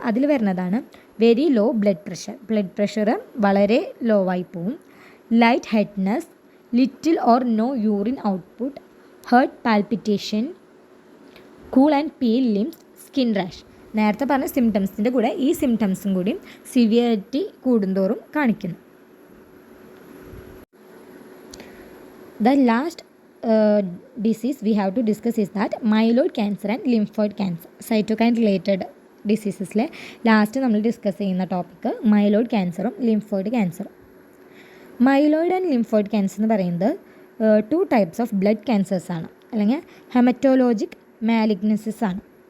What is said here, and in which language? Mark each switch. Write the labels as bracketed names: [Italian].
[Malayalam] അതിൽ വരുന്നതാണ് [English] very low blood pressure [Malayalam] വളരെ ലോ ആയി പോവും, [English] Light headedness, little or no urine output, heart palpitation, cool and peel limbs, skin rash. [Malayalam] നേരത്തെ പറഞ്ഞ സിംറ്റംസിൻ്റെ കൂടെ ഈ സിംറ്റംസും കൂടി സിവിയറിറ്റി കൂടുന്തോറും കാണിക്കുന്നു. [English] The last disease we have to discuss is that myeloid cancer and lymphoid cancer. [Malayalam] cytokine related ഡിസീസസിലെ last നമ്മൾ discuss ചെയ്യുന്ന topic myeloid ക്യാൻസറും lymphoid ക്യാൻസറും. Myeloid and lymphoid cancer എന്ന് പറയുന്നത് [English] 2 types of blood cancers [Malayalam] ആണ്, അല്ലെങ്കിൽ ഹെമറ്റോളജിക് മാലിഗ്നസിസ് ആണ്.